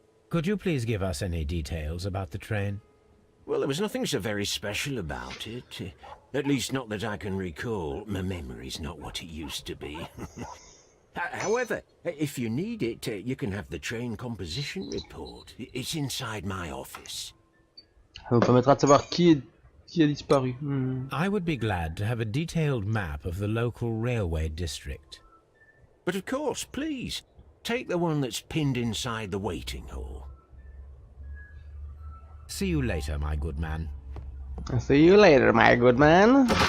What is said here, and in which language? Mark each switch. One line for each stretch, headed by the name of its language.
English: Could you please give us any details about the train? Well, there was nothing so very special about it. At least not that I can recall. My memory's not what it used to be. However, if you need it, you can have the train composition report. It's inside my office.
French: Ça nous permettra de savoir qui a disparu.
English: I would be glad to have a detailed map of the local railway district. But of course, please, take the one that's pinned inside the waiting hall. See you later, my good man. I'll see you later, my good man.